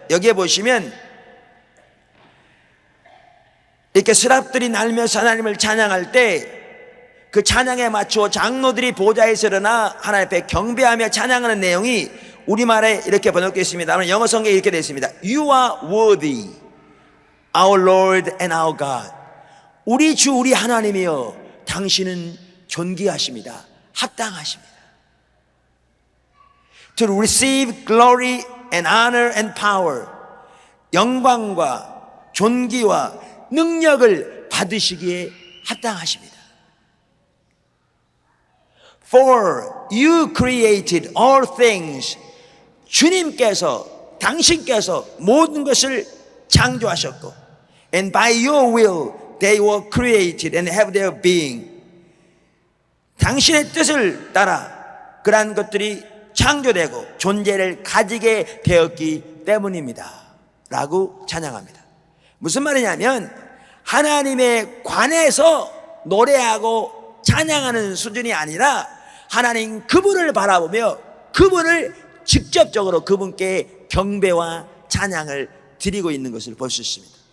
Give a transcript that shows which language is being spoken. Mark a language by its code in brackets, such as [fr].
[ko] 여기에 보시면 이렇게 스랍들이 날면서 하나님을 찬양할 때 그 찬양에 맞추어 장로들이 보좌에서 일어나 하나님 앞에 경배하며 찬양하는 내용이 우리말에 이렇게 번역되어 있습니다. 영어 성경에 이렇게 되어 있습니다. [en] You are worthy, our Lord and our God. [ko] 우리 주 우리 하나님이여, 당신은 존귀하십니다. 합당하십니다. [en] To receive glory and honor and power. [ko] 영광과 존귀와 능력을 받으시기에 합당하십니다. [en] For you created all things. [ko] 주님께서, 당신께서 모든 것을 창조하셨고, [en] and by your will they were created and have their being. [ko] 당신의 뜻을 따라 그러한 것들이 창조되고 존재를 가지게 되었기 때문입니다 라고 찬양합니다. 무슨 말이냐면 하나님에 관해서 노래하고 찬양하는 수준이 아니라 하나님 그분을 바라보며 그분을 직접적으로 그분께 경배와 찬양을 드리고 있는 것을 볼 수 있습니다.